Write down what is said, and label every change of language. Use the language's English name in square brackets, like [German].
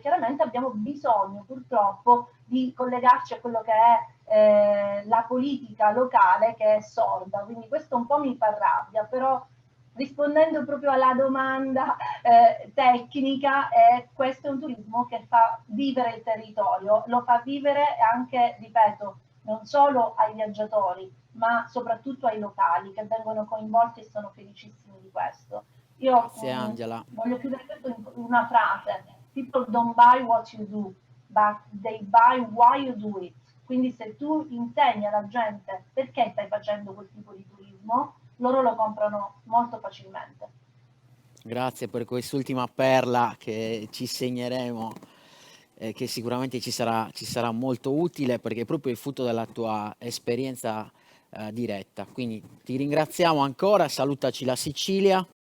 [Italian] Chiaramente abbiamo bisogno purtroppo di collegarci a quello che è la politica locale, che è sorda, quindi questo un po' mi fa rabbia, però rispondendo proprio alla domanda tecnica, questo è un turismo che fa vivere il territorio, lo fa vivere anche, ripeto, non solo ai viaggiatori, ma soprattutto ai locali che vengono coinvolti e sono felicissimi di questo. Io Grazie Angela. voglio chiudere questo in una frase: [English] people don't buy what you do, but they buy why you do it. [Italian] Quindi se tu insegni alla gente perché stai facendo quel tipo di turismo, loro lo comprano molto facilmente. Grazie per quest'ultima perla che ci segneremo, che sicuramente ci sarà molto utile, perché è proprio il frutto della tua esperienza diretta. Quindi ti ringraziamo ancora, salutaci la Sicilia.